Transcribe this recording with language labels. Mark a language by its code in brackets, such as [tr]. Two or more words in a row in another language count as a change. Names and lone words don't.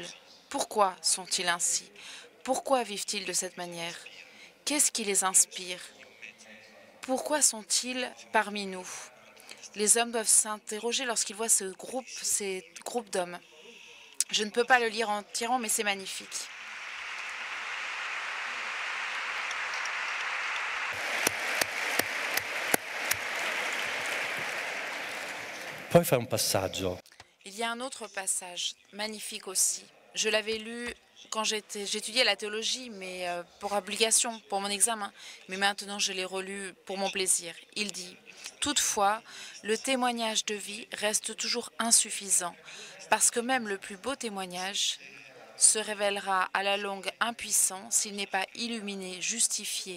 [fr] Pourquoi sont-ils ainsi? Pourquoi vivent-ils de cette manière? Qu'est-ce qui les inspire? Pourquoi sont-ils parmi nous? Les hommes doivent s'interroger lorsqu'ils voient ces groupes d'hommes. Je ne peux pas le lire entièrement, mais c'est magnifique. [it] Poi fai un passaggio. [fr] Il y a un autre passage, magnifique aussi. Je l'avais lu quand j'étudiais la théologie, mais pour obligation, pour mon examen. Mais maintenant, je l'ai relu pour mon plaisir. Il dit « Toutefois, le témoignage de vie reste toujours insuffisant, parce que même le plus beau témoignage se révélera à la longue impuissant s'il n'est pas illuminé, justifié.